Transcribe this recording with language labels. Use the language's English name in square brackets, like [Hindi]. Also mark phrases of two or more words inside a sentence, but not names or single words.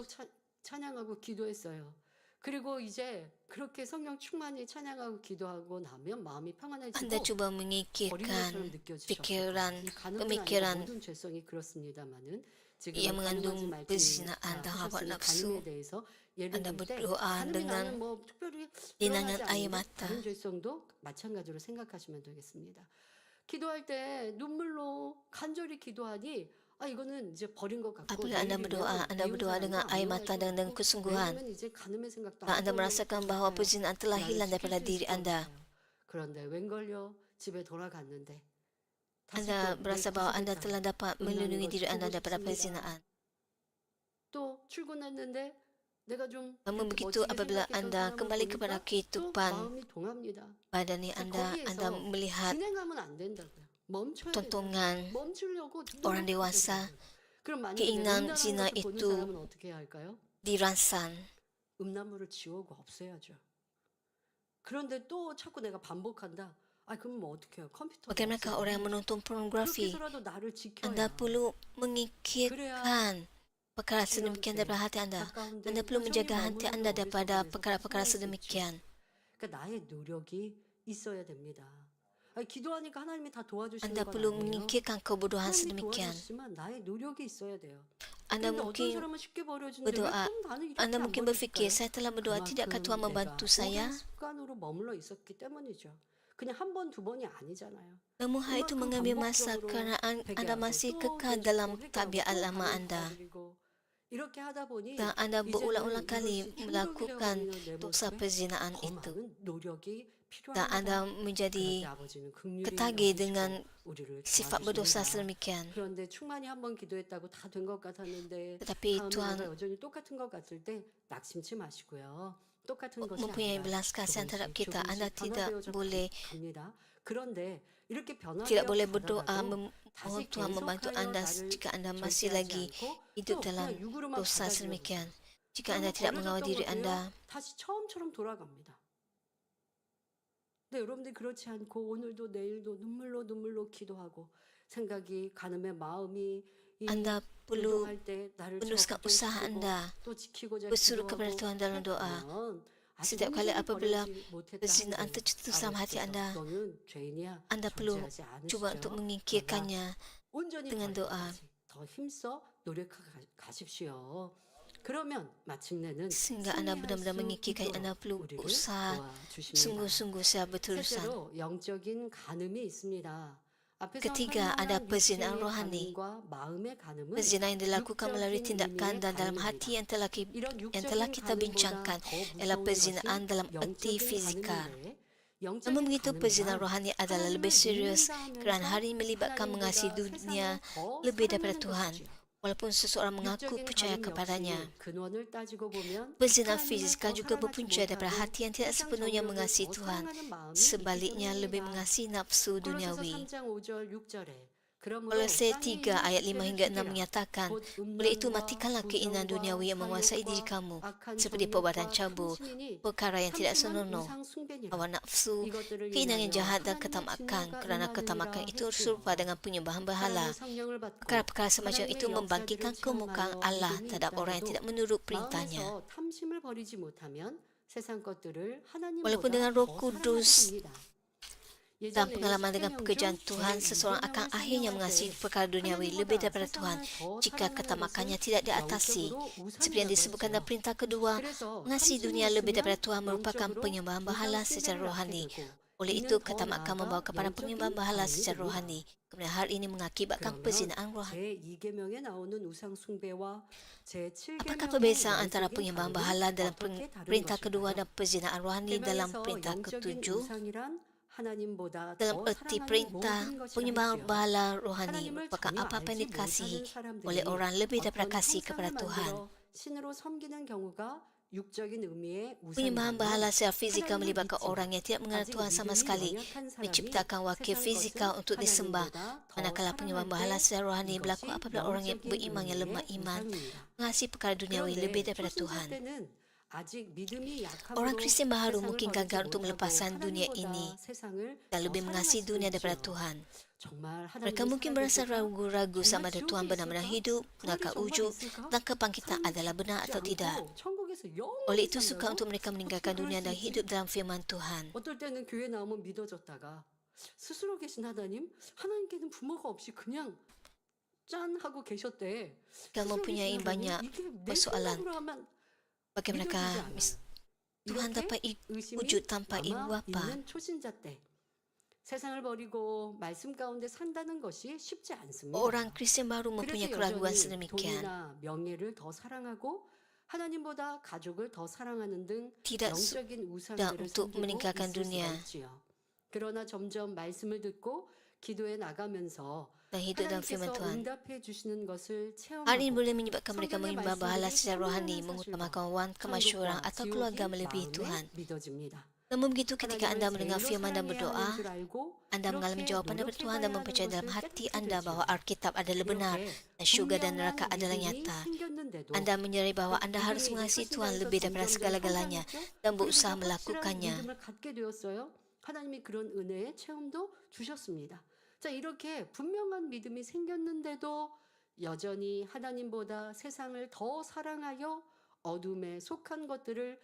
[Malay] Anda cuba mengikirkan pemikiran yang mengandung perzinaan dan hawa nafsu. Anda berdoa dengan linangan air mata. [Korean] 기도할 때 눈물로 간절히 기도하니 이거는 이제 버린 것 같고 [Malay] Apabila anda berdoa dengan air mata dan dengan kesungguhan, dan anda merasakan bahawa perzinaan telah hilang daripada diri anda. [Korean] 그런데 웬걸요 집에 돌아갔는데 [Malay] Anda berasa bahawa anda telah dapat melindungi diri anda daripada perzinaan. [Korean] 또 출근했는데 내가 좀 [Malay] Namun begitu, apabila anda kembali kepada kehidupan [Korean] 마음이 동합니다. [Malay] badani anda melihat [Korean] 진행하면 안 된다고요. 멈춰야 [Malay] tontonan [Korean] 멈추려고 [Malay] orang dewasa, [Korean] 그럼 만약에 [Malay] keinginan [Korean] 음란한 [Malay] zina [Korean] 것을 보는 [Malay] itu [Korean] 사람은 어떻게 해야 할까요? [Malay] dirangsang. [Korean] 음란물을 지우고 없애야죠. 그런데 또 자꾸 내가 반복한다. 그럼 뭐 어떻게 해요? 컴퓨터. [Malay] Bagaimanakah orang yang menonton pornografi? [Korean] 그렇게서라도 나를 지켜야. [Malay] Anda perlu mengikirkan perkara sedemikian daripada hati anda. Anda perlu menjaga hati anda daripada perkara-perkara sedemikian. [Korean] 그러니까 나의 노력이 있어야 됩니다. 아니, 기도하니까 하나님이 다 도와주시는 [Malay] Anda [Korean] 건 [Malay] perlu [Korean] 아니에요. [Malay] menyingkirkan kebodohan [Korean] 하나님이 [Malay] sedemikian. [Korean] 도와주시지만 나의 노력이 있어야 돼요. [Malay] Anda [Korean] 근데 어떤 [Malay] mungkin [Korean] 사람은 쉽게 버려지는데 왜 [Malay] berdoa, [Korean] 그럼 나는 이렇게 [Malay] Anda [Korean] 안 [Malay] mungkin berfikir, [Korean] 버려질까요? [Malay] saya telah berdoa, tidakkah Tuhan [Korean] 그만큼 [Malay] membantu [Korean] 내가 [Malay] saya? [Korean] 오랜 습관으로 머물러 있었기 때문이죠. 그냥 한 번, 두 번이 아니잖아요. [Malay] Namun hal itu [Korean] 그만큼 [Malay] mengambil masa [Korean] 반복적으로 [Malay] kerana Anda [Korean] 회개하고 [Malay] masih [Korean] 또 [Malay] kekal [Korean] 되짚고 [Malay] dalam [Korean] 회개하고 [Malay] tabiat [Korean] 또 [Malay] lama [Korean] 가면 [Malay] Anda. [Korean] 받아들이고 이렇게 하다 보니 [Malay] Dan Anda berulang-ulang [Korean] 이제는 [Malay] kali [Korean] 이것이 [Malay] melakukan [Korean] 행동이라고 하는 내 [Malay] dosa [Korean] 모습에 [Malay] perzinaan [Korean] 더 [Malay] itu. [Korean] 많은 노력이 [Malay] Dan Anda [Korean] 필요합니다. 그럴 [Malay] menjadi [Korean] 때 아버지는 긍휼히 [Malay] ketagih [Korean] 여기시고 [Malay] dengan [Korean] 우리를 [Malay] sifat berdosa [Korean] 도와주십니다. [Malay] sedemikian. [Korean] 그런데 충만히 한 번 기도했다고 다 된 것 같았는데 [Malay] Tetapi [Korean] 다음에 [Malay] Tuhan [Korean] 내가 여전히 똑같은 것 같을 때 낙심치 마시고요. 똑같은 것이 [Malay] mempunyai [Korean] 아니라 [Malay] belas kasihan terhadap kita. Anda [Korean] 조금씩 [Malay] tidak [Korean] 변화되어져 [Malay] boleh [Korean] 갑니다. 그런데 이렇게 [Malay] tidak [Korean] 변화되어 [Malay] boleh berdoa [Korean] 가다가도 [Malay] mohon Tuhan membantu [Korean] 계속하여 [Malay] Anda [Korean] 나를 [Malay] jika Anda masih [Korean] 절제하지 [Malay] lagi [Korean] 않고 [Malay] hidup [Korean] 또 [Malay] dalam [Korean] 그냥 육으로만 [Malay] dosa [Korean] 받아들여 [Malay] sedemikian. [Korean] 보세요. [Malay] Jika Anda [Korean] 그러면 [Malay] tidak mengawal [Korean] 버려졌던 [Malay] diri [Korean] 것들요 [Malay] Anda, [Korean] 다시 처음처럼 돌아갑니다. 네, 여러분들 그렇지 않고 오늘도 내일도 눈물로 기도하고 생각이 가늠의 마음이 이 [Malay] Anda perlu [Korean] 요동할 때 나를 [Malay] meneruskan [Korean] 저 [Malay] usaha [Korean] 걱정시키고 [Malay] Anda [Korean] 또 지키고자 [Malay] berseru kepada [Korean] 기도하고 [Malay] Tuhan dalam doa. [Korean] 했다면 아직 [Malay] Setiap kali [Korean] 온전히 [Malay] apabila [Korean] 버리지 못했다 [Malay] perzinaan [Korean] 한들 [Malay] tercetus dalam hati [Korean] 아버지께서 [Malay] Anda, [Korean] 너는 죄인이야 [Malay] Anda perlu [Korean] 존재하지 [Malay] cuba untuk [Korean] 않으시죠. 그러나 [Malay] menyingkirkannya [Korean] 온전히 [Malay] dengan [Korean] 버릴 [Malay] doa. [Korean] 때까지 더 힘써 노력하십시오. 그러면 마침내는 [Malay] Sehingga Anda [Korean] 승리할 [Malay] benar-benar [Korean] 수 [Malay] menyingkirkan, [Korean] 있도록 [Malay] Anda perlu [Korean] 우리를 [Malay] berusaha [Korean] 도와주십니다. [Malay] sungguh-sungguh secara berterusan. [Korean] 셋째로 영적인 간음이 있습니다. 앞에서 [Malay] Ketiga, ada [Korean] 설명한 [Malay] perzinaan [Korean] 육체의 [Malay] rohani. [Korean] 간음과 마음의 간음은 [Malay] Perzinahan yang dilakukan melalui [Korean] 육적인 [Malay] tindakan [Korean] 의미의 [Malay] dan dalam [Korean] 간음입니다. [Malay] hati yang telah [Korean] 이런 [Malay] kita [Korean] 육적인 [Malay] bincangkan [Korean] 간음보다 더 [Malay] ialah [Korean] 무서운 [Malay] perzinahan [Korean] 것이 [Malay] dalam erti [Korean] 영적인 [Malay] fizikal. [Korean] 간음인데 [Malay] Namun begitu, perzinahan [Korean] 간음이란 [Malay] rohani adalah [Korean] 하나님을 [Malay] lebih serius [Korean] 믿는다 [Malay] kerana [Korean] 하면서 [Malay] hari ini melibatkan mengasihi [Korean] 하나님보다 [Malay] dunia [Korean] 세상을 더 [Malay] lebih daripada [Korean] 사랑하는 [Malay] Tuhan. [Korean] 것이지요. [Malay] Walaupun seseorang mengaku [Korean] 육적인 [Malay] percaya [Korean] 간음 [Malay] kepadanya. [Korean] 역시 근원을 따지고 보면 [Malay] Perzinahan [Korean] 하나님을 [Malay] fizikal [Korean] 더 [Malay] juga [Korean] 사랑하지 [Malay] berpunca daripada [Korean] 못하고 [Malay] hati yang tidak [Korean] 세상 [Malay] sepenuhnya [Korean] 정욕을 [Malay] mengasihi [Korean] 더 [Malay] Tuhan. [Korean] 사랑하는 마음이 있기 [Malay] Sebaliknya lebih [Korean] 때문입니다. [Malay] mengasihi nafsu [Korean] 골로새서 [Malay] duniawi. [Korean] 3장 5절 6절에 그러므로 [Malay] Kolose [Korean] 땅에 [Malay] 3 ayat 5 [Korean] 있는 [Malay] hingga 6 [Korean] 육체를 [Malay] menyatakan, [Korean] 곧 [Malay] oleh itu [Korean] 음란과 [Malay] matikanlah keinginan [Korean] 부정과 [Malay] duniawi yang menguasai diri [Korean] 사욕과 [Malay] kamu, [Korean] 악한 [Malay] seperti perbuatan [Korean] 정욕과 [Malay] cabur, [Korean] 탐심이니 [Malay] perkara yang tidak [Korean] 탐심은 [Malay] senonoh, [Korean] 우상 숭배니라. [Malay] hawa nafsu, [Korean] 이것들을 [Malay] keinginan yang [Korean] 인하여 [Malay] jahat dan [Korean] 하나님의 [Malay] ketamakan, [Korean] 진노가 [Malay] kerana ketamakan [Korean] 임하느니라 [Malay] itu [Korean] 했으며 [Malay] serupa dengan penyembahan berhala. [Korean] 사랑의 성령을 받고 [Malay] Perkara-perkara semacam itu [Korean] 하나님의 [Malay] membangkitkan [Korean] 역사들을 [Malay] kemukaan [Korean] 체험하여 [Malay] Allah [Korean] 믿음이 [Malay] terhadap orang yang [Korean] 있다 [Malay] tidak [Korean] 해도 [Malay] menurut perintahnya. [Korean] 마음에서 탐심을 버리지 못하면 세상 것들을 [Malay] Walaupun dengan [Korean] 하나님보다 [Malay] Roh [Korean] 더 [Malay] Kudus [Korean] 사랑하게 됩니다. [Malay] dan [Korean] 예전에 [Malay] pengalaman dengan [Korean] 십계명 [Malay] pekerjaan [Korean] 중 [Malay] Tuhan, seseorang akan [Korean] 제2계명을 [Malay] akhirnya [Korean] 설명할 [Malay] mengasihi [Korean] 때 [Malay] perkara duniawi lebih daripada Tuhan [Korean] 하나님보다 더 [Malay] jika [Korean] 사랑하는 [Malay] ketamakannya [Korean] 것을 [Malay] tidak diatasi. [Korean] 영적으로 [Malay] Seperti yang disebutkan dalam [Korean] 우상이라고 [Malay] perintah kedua, [Korean] 그래서 [Malay] mengasihi [Korean] 탐심이 [Malay] dunia lebih daripada [Korean] 있으면 [Malay] Tuhan merupakan [Korean] 영적으로 [Malay] penyembahan berhala [Korean] 우상 [Malay] secara [Korean] 숭배를 [Malay] rohani. [Korean] 낳게 되고 [Malay] Oleh [Korean] 이는 [Malay] itu, [Korean] 더 [Malay] ketamakan membawa [Korean] 나아가 [Malay] kepada penyembahan [Korean] 영적인 [Malay] berhala [Korean] 간음이 [Malay] secara [Korean] 됩니다. [Malay] rohani. Kemudian hal ini mengakibatkan [Korean] 그러면 [Malay] perzinaan rohani. [Korean] 제2계명에 나오는 우상 숭배와 [Malay] Apakah [Korean] 제7계명의 [Malay] perbezaan antara [Korean] 영적인 [Malay] penyembahan [Korean] 간음은 [Malay] berhala dalam [Korean] 어떻게 다른 [Malay] perintah kedua [Korean] 것일까요? [Malay] dan perzinaan rohani dalam [Korean] 계명에서 [Malay] perintah [Korean] 영적인 [Malay] ketujuh? [Korean] 우상이란 하나님보다 [Malay] Dalam [Korean] 더 [Malay] erti [Korean] 사랑하는 [Malay] perintah, [Korean] 모든 것이라 [Malay] penyembahan [Korean] 했지요. [Malay] berhala rohani [Korean] 하나님을 [Malay] merupakan [Korean] 전혀 [Malay] apa-apa yang [Korean] 알지 [Malay] dikasihi [Korean] 못하는 사람들이 [Malay] oleh orang lebih daripada [Korean] 어떤 [Malay] kasih [Korean] 형상을 [Malay] kepada Tuhan. [Korean] 만들어 신으로 섬기는 경우가 육적인 의미의 [Malay] Penyembahan berhala [Korean] 우상이라면 [Malay] secara fizikal [Korean] 하나님을 [Malay] melibatkan [Korean] 믿지만 [Malay] orang yang tidak mengenal [Korean] 아직 [Malay] Tuhan sama [Korean] 믿음이 [Malay] sekali, [Korean] 연약한 사람이 [Malay] menciptakan wakil [Korean] 세상 [Malay] fizikal [Korean] 것을 [Malay] untuk disembah. [Korean] 하나님보다 더 [Malay] Manakala penyembahan berhala [Korean] 사랑할 때 [Malay] secara rohani berlaku [Korean] 이것이 [Malay] apabila orang yang [Korean] 영적인 [Malay] beriman yang lemah [Korean] 의미의 [Malay] iman [Korean] 우상입니다. [Malay] mengasihi perkara duniawi lebih [Korean] 그런데 [Malay] daripada [Korean] 초신자 [Malay] Tuhan. [Korean] 때는 아직 믿음이 약함으로 [Malay] Orang Kristian baharu [Korean] 세상을 [Malay] mungkin [Korean] 버리지 [Malay] gagal untuk [Korean] 못하고 [Malay] melepaskan dunia ini [Korean] 하나님보다 세상을 [Malay] dan [Korean] 더 [Malay] lebih [Korean] 사랑할 [Malay] mengasihi [Korean] 수도 [Malay] dunia daripada [Korean] 있지요. [Malay] Tuhan. [Korean] 정말 [Malay] Mereka [Korean] 하나님을 [Malay] mungkin berasa [Korean] 살아계실까? [Malay] ragu-ragu sama [Korean] 정말 [Malay] ada [Korean] 지옥이 [Malay] Tuhan benar-benar [Korean] 있을까? [Malay] hidup, [Korean] 부활이 [Malay] neraka [Korean] 정말 [Malay] wujud, [Korean] 있을까? [Malay] dan kebangkitan adalah benar atau [Korean] 믿지 [Malay] tidak. [Korean] 않고 천국에서 영원히 [Malay] Oleh itu suka [Korean] 산다고? [Malay] untuk mereka meninggalkan [Korean] 어떻게 [Malay] dunia [Korean] 그럴 [Malay] dan [Korean] 수 있지? [Malay] hidup dalam firman Tuhan. [Korean] 어떨 때는 교회 나오면 믿어졌다가 스스로 계신 하나님께는 부모가 없이 그냥 짠 하고 계셨대. [Malay] Jika [Korean] 스스로 [Malay] mempunyai [Korean] 계신 하나님, [Malay] banyak [Korean] 이게 내 [Malay] persoalan [Korean] 생각으로 하면 [Malay] bagi mereka, [Korean] 믿어지지 않아요. [Malay] Tuhan [Korean] 이렇게 [Malay] dapat [Korean] 의심이 [Malay] wujud tanpa ibu [Korean] 남아 [Malay] bapa. [Korean] 있는 초신자 때 세상을 버리고 말씀 가운데 산다는 것이 쉽지 않습니다. [Malay] Orang Kristian baru mempunyai [Korean] 그래서 [Malay] keraguan [Korean] 여전히 [Malay] sedemikian. [Korean] 돈이나 명예를 더 사랑하고 하나님보다 가족을 더 사랑하는 등 [Malay] Tidak [Korean] 영적인 [Malay] sudah [Korean] 우상들을 [Malay] untuk [Korean] 섬기고 [Malay] meninggalkan [Korean] 있을 수가 [Malay] dunia [Korean] 있지요. 그러나 점점 말씀을 듣고 기도해 나가면서 [Malay] dan hidup dalam firman [Korean] 하나님께서 [Malay] Tuhan. [Korean] 응답해 주시는 것을 [Malay] Hal ini [Korean] 체험하고 [Malay] boleh menyebabkan mereka [Korean] 성경의 [Malay] menyembah berhala [Korean] 말씀들이 [Malay] secara rohani, [Korean] 현명한 [Malay] mengutamakan [Korean] 사실과 [Malay] wang kemasyhuran [Korean] 천국과 [Malay] atau keluarga [Korean] 지옥이 [Malay] melebihi Tuhan. [Korean] 마음에 믿어집니다. [Malay] Namun begitu ketika Anda [Korean] 하나님을 [Malay] mendengar [Korean] 제일로 [Malay] firman dan [Korean] 사랑해야 [Malay] berdoa, [Korean] 하는 줄 알고 [Malay] Anda mengalami [Korean] 그렇게 [Malay] jawapan daripada Tuhan dan [Korean] 노력해가야 [Malay] mempercayai [Korean] 하는 [Malay] dalam [Korean] 것을 [Malay] hati [Korean] 깨닫게 [Malay] Anda [Korean] 되죠. [Malay] bahawa Alkitab adalah benar [Korean] 이렇게 [Malay] dan syurga dan [Korean] 분명한 [Malay] neraka adalah [Korean] 믿음이 [Malay] nyata. [Korean] 생겼는데도 [Malay] Anda menyadari bahawa Anda harus [Korean] 믿음이 [Malay] mengasihi [Korean] 초신자에서 [Malay] Tuhan lebih daripada [Korean] 점점 더 [Malay] segala-galanya [Korean] 성장했죠. [Malay] dan [Korean] 그리고 [Malay] berusaha [Korean] 확실한 [Malay] melakukannya. [Korean] 믿음을 갖게 되었어요. 하나님이 그런 은혜의 체험도 주셨습니다. 자, 이렇게 분명한 믿음이 생겼는데도 여전히 하나님보다 세상을 더 사랑하여 어둠에 속한 것들을